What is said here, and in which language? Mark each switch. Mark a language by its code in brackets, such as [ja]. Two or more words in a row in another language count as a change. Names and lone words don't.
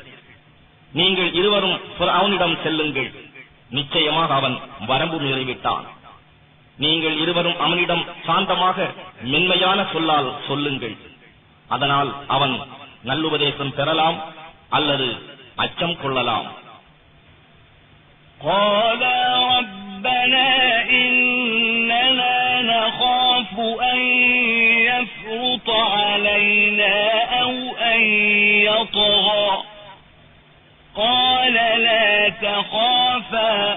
[ta] நீங்கள் இருவரும் ஃபிரௌனிடம் செல்லுங்கள். நிச்சயமாக அவன் வரம்பு மீறிவிட்டான். நீங்கள் இருவரும் அவனிடம் சாந்தமாக மென்மையான சொல்லால் சொல்லுங்கள். அதனால் அவன் நல்லுபதேசம் பெறலாம் அல்லது அச்சம் கொள்ளலாம். [ar] قال ربنا إننا نخاف أن يفرط علينا أو أن يطغى قال لا تخافا